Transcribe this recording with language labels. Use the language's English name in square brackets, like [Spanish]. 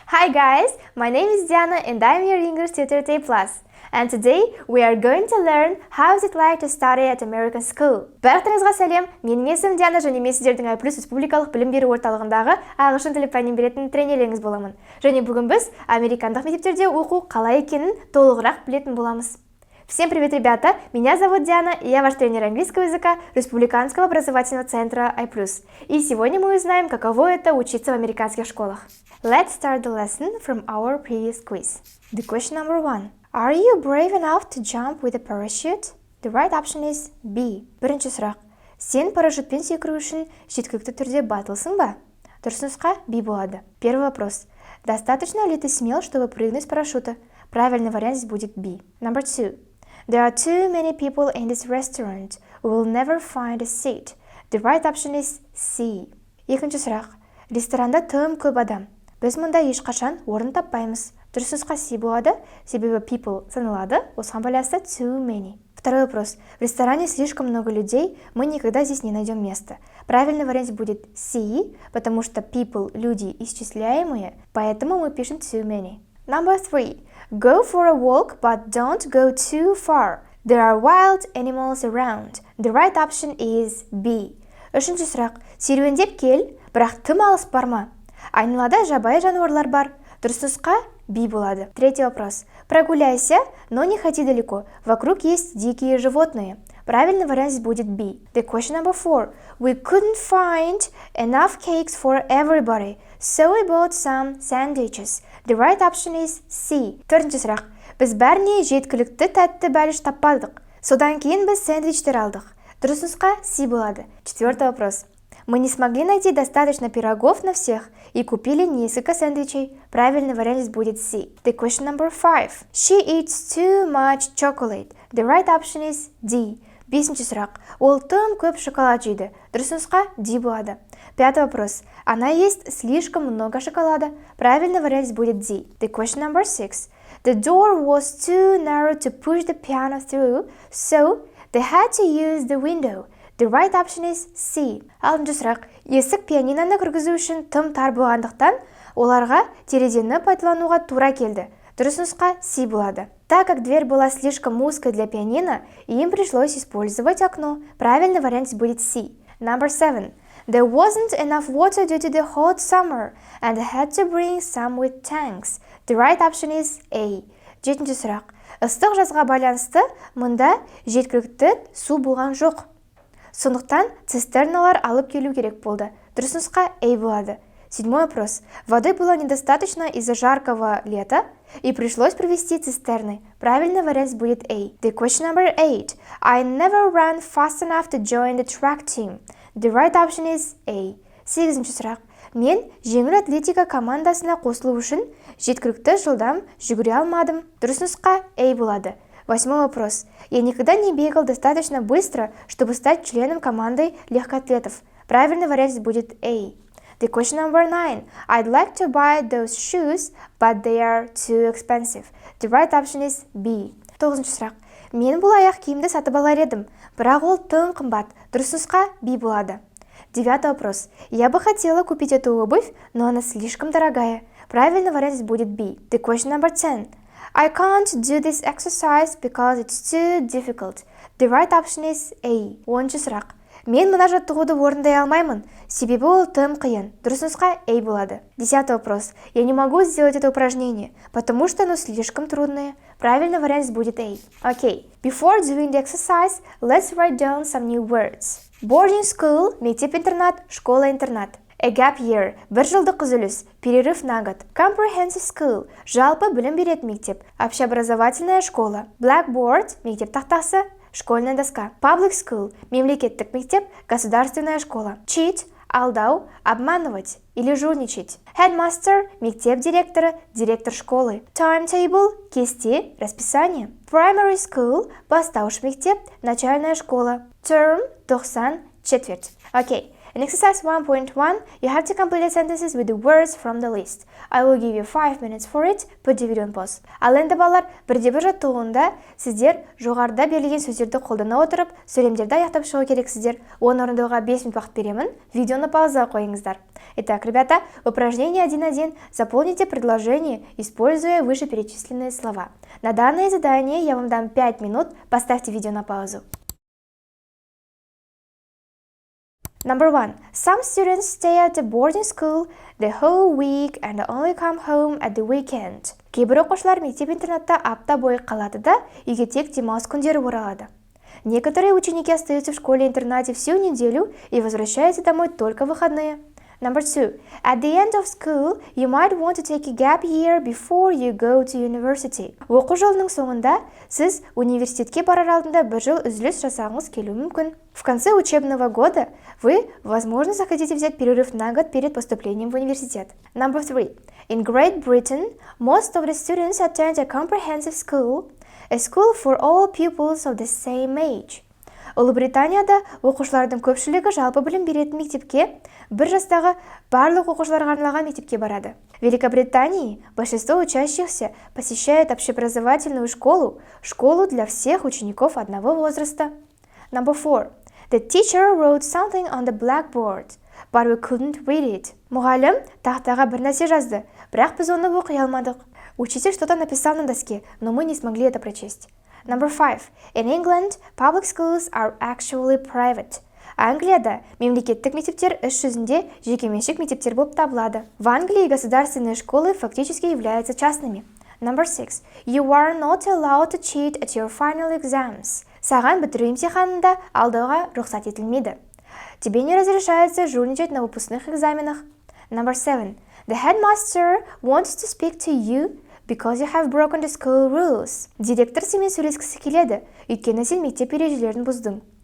[English] Hi guys, my name is Diana and I'm your English tutor at Aiplus. And today we are going to learn how is it like to study at American school. [Kazakh] Барлықтарыңызға сәлем, менің есімім Диана және мен сіздердің Aiplus республикалық білім беру орталығындағы ағылшын тілі пәнін беретін тренерлеріңіз боламын. Және бүгін біз американдық мектептерде оқу қалай екенін толығырақ білетін боламыз. [Russian] Всем привет, ребята! Меня зовут Диана, и я ваш тренер английского языка Республиканского образовательного центра Aiplus. И сегодня мы узнаем, каково это учиться в американских школах. [English] Let's start the lesson from our previous quiz. The question number 1. Are you brave enough to jump with a parachute? The right option is B. [Kazakh] Бірінші сұрақ. Сен парашютпен секіру үшін жеткілікті түрде батылсың ба? Дұрыс нұсқа B болады. [Russian] Первый вопрос. Достаточно ли ты смел, чтобы прыгнуть с парашюта? Правильный вариант здесь будет B. [English] Number 2. There are too many people in this restaurant. We will never find a seat. The right option is C. [Kazakh] Екінші сұрақ. Ресторанда тым көп адам. Біз мұнда ешқашан орын таппаймыз. Дұрыс нұсқа C болады, себебі people саналады, осыған байланысты too many. [Russian] Второй вопрос. В ресторане слишком много людей, мы никогда здесь не найдем места. Правильный вариант будет C, потому что people – люди исчисляемые, поэтому мы пишем too many. [English] Number 3. Go for a walk, but don't go too far. There are wild animals around. The right option is B. [Kazakh] Үшінші сұрақ. Серуендеп кел, бірақ тым алыс барма. Айналада жабайы жануарлар бар. Дұрыс нұсқа B болады. [Russian] Третий вопрос. Прогуляйся, но не ходи далеко. Вокруг есть дикие животные. Правильный вариант здесь будет B. [English] The question number 4. We couldn't find enough cakes for everybody, so we bought some sandwiches. The right option is C. [Kazakh] Төртінші сұрақ. Біз бәріне жеткілікті тәтті бәліш таппадық. Содан кейін біз сэндвичтер алдық. Дұрыс нұсқа C болады. [Russian] Четвертый вопрос. Мы не смогли найти достаточно пирогов на всех и купили несколько сэндвичей. Правильный вариант здесь будет C. [English] The question number 5. She eats too much chocolate. The right option is D. [Kazakh] Бесінші сұрақ. Ол тым көп шоколад жейді. Дұрыс нұсқа D болады. [Russian] Пятый вопрос. Она ест слишком много шоколада. Правильный вариант здесь будет D. [English] The question number 6. The door was too narrow to push the piano through, so they had to use the window. The right option is C. [Kazakh] Алтыншы сұрақ. Есік пианиноны кіргізу үшін тым тар болғандықтан, оларға терезені пайдалануға тура келді. Дұрыс нұсқа C болады. [Russian] Так как дверь была слишком узкой для пианино, им пришлось использовать окно. Правильный вариант будет C. [English] Number 7. There wasn't enough water due to the hot summer, and they had to bring some with tanks. The right option is A. [Kazakh] Жетінші сұрақ. Ыстық жазға байланысты мұнда жеткілікті су болған жоқ. Сондықтан цистерналар алып келу керек болды. Дұрыс нұсқа A болады. [Russian] Седьмой вопрос. Воды было недостаточно из-за жаркого лета, и пришлось привезти цистерны. Правильный вариант будет A. [English] The question number 8. I never ran fast enough to join the track team. The right option is A. [Kazakh] Сегізінші сұрақ. Мен жеңіл атлетика командасына қосылу үшін жеткілікті жылдам жүгіре алмадым. Дұрыс нұсқа A болады. [Russian] Восьмой вопрос. Я никогда не бегал достаточно быстро, чтобы стать членом команды легкоатлетов. Правильный вариант будет A. [English] The question number 9. I'd like to buy those shoes, but they are too expensive. The right option is B. [Kazakh] Тоғызыншы сұрақ. Мен бұл аяқ киімді сатып алар едім, бірақ ол тым қымбат. Дұрыс нұсқа B болады. [Russian] Девятый вопрос. Я бы хотела купить эту обувь, но она слишком дорогая. Правильный вариант будет B. [English] The question number 10. I can't do this exercise because it's too difficult. The right option is A. [Kazakh] Оныншы сұрақ. Мен мына жаттығуды орындай алмаймын, себебі ол тым қиын. Дұрыс нұсқа A болады. [Russian] Десятый вопрос. Я не могу сделать это упражнение, потому что оно слишком трудное. Правильный вариант будет A. [English] Okay. Before doing the exercise, let's write down some new words. Boarding school, [Kazakh] мектеп-интернат, [Russian] школа-интернат. [English] A gap year, [Kazakh] бір жылдық үзіліс, [Russian] перерыв на год. [English] Comprehensive school, [Kazakh] жалпы білім беретін мектеп. [Russian] Общеобразовательная школа. [English] Blackboard, [Kazakh] мектеп тақтасы, [Russian] школьная доска. [English] Public school, [Kazakh] мемлекеттік мектеп, [Russian] государственная школа. [English] Cheat, [Kazakh] алдау, [Russian] обманывать или жульничать. [English] Headmaster, [Kazakh] мектеп директоры, [Russian] директор школы. [English] Timetable, [Kazakh] кесте, [Russian] расписание. [English] Primary school, [Kazakh] бастауыш мектеп, [Russian] начальная школа. [English] Term, [Russian] 90, четверть. Окей. [English] In exercise 1.1, you have to complete the sentences with the words from the list. I will give you 5 minutes for it. Put the video on pause. [Kazakh] Ал енді балалар, бірде-бір жаттығуында сіздер жоғарыда берілген сөздерді қолдана отырып, сөйлемдерді аяқтап шығу керексіздер. Оны орындауға 5 минут уақыт беремін. Видеоны пауза қойыңыздар. [Russian] Итак, ребята, упражнение 1.1. Заполните предложение, используя вышеперечисленные слова. На данное задание я вам дам 5 минут. Поставьте видео на паузу. [English] Number 1. Some students stay at the boarding school the whole week and only come home at the weekend. [Kazakh] Кейбір оқушылар мектеп-интернатта апта бойы қалады да, үйге тек демалыс күндері оралады. [Russian] Некоторые ученики остаются в школе-интернате всю неделю и возвращаются домой только в выходные. [English] Number 2. At the end of school, you might want to take a gap year before you go to university. [Kazakh] Оқу жылының соңында сіз университетке барар алдында бір жыл үзіліс жасағыңыз келуі мүмкін. [Russian] В конце учебного года вы, возможно, захотите взять перерыв на год перед поступлением в университет. [English] Number 3. In Great Britain, most of the students attend a comprehensive school, a school for all pupils of the same age. [Kazakh] Ұлыбританияда оқушылардың көпшілігі жалпы білім беретін мектепке, бір жастағы барлық оқушыларға арналған мектепке барады. [Russian] В Великобритании большинство учащихся посещает общеобразовательную школу, школу для всех учеников одного возраста. [English] Number 4. The teacher wrote something on the blackboard, but we couldn't read it. [Kazakh] Мұғалім тақтаға бір нәрсе жазды, бірақ біз оны оқи алмадық. [Russian] Учитель что-то написал на доске, но мы не смогли это прочесть. [English] Number 5. In England, public schools are actually private. [Kazakh] Англияда мемлекеттік мектептер іс жүзінде жекеменшік мектептер болып табылады. [Russian] В Англии государственные школы фактически являются частными. [English] Number 6. You are not allowed to cheat at your final exams. [Kazakh] Саған бітіру емтиханында алдауға рұқсат етілмейді. [Russian] Тебе не разрешается жульничать на выпускных экзаменах. [English] Number 7. The headmaster wants to speak to you because you have broken the school rules. [Kazakh] Директор сенімен сөйлескісі келеді, өйткені сен мектеп ережелерін бұздың.